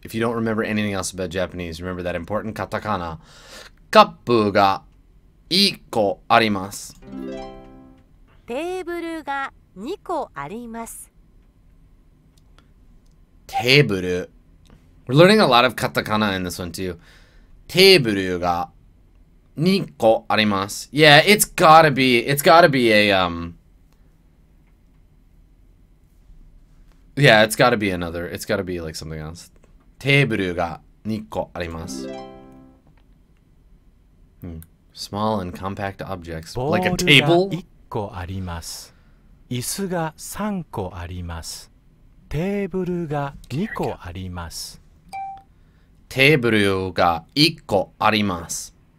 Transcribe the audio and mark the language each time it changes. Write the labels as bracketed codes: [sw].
[en] If you don't remember anything else about Japanese, remember that important katakana. [ja] Cup ga 1個あります. テーブルが2個あります。 Teburu. [en] We're learning a lot of katakana in this one too. [ja] Teburu ga 2個あります. [en] Yeah, it's gotta be a yeah, it's gotta be another. It's gotta be like something else. [ja] Teburu ga 2個あります. [en] Small and compact objects, like a table. [ja] 1個あります。椅子が3個あります。テーブルが2個あります。テーブルが1個あります.